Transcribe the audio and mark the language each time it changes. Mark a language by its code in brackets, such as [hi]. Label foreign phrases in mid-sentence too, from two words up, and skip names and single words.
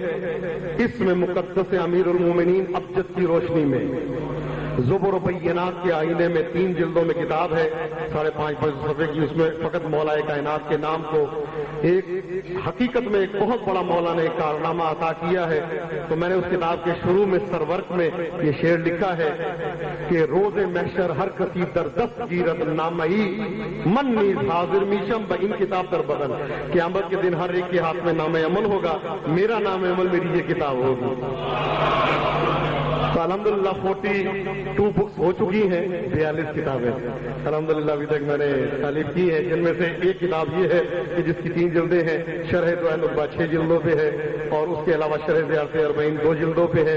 [ur] اس میں مقدس امیر المومنین ابجد کی روشنی میں زبر و بینات کے آئینے میں 3 جلدوں میں کتاب ہے، 5.5 صفحے کی. اس میں فقط مولا کائنات کے نام کو ایک حقیقت میں ایک بہت بڑا مولا نے ایک کارنامہ عطا کیا ہے. تو میں نے اس کتاب کے شروع میں سرورق میں یہ شعر لکھا ہے کہ [fa] روز محشر ہر کسی در دست گیرت نامئی من نیز حاضر میشم با ان کتاب در بدن. [ur] قیامت کے دن ہر ایک کے ہاتھ میں نام عمل ہوگا، میرا نام عمل میری یہ کتاب ہوگی. تو الحمدللہ 42 بکس ہو چکی ہیں، 42 کتابیں الحمدللہ ابھی تک میں نے تالیف کی ہیں. جن میں سے ایک کتاب یہ ہے کہ جس کی 3 جلدیں ہیں. شرح دوائن البا 6 جلدوں پہ ہے، اور اس کے علاوہ شرح زیارت اربعین 2 جلدوں پہ ہے.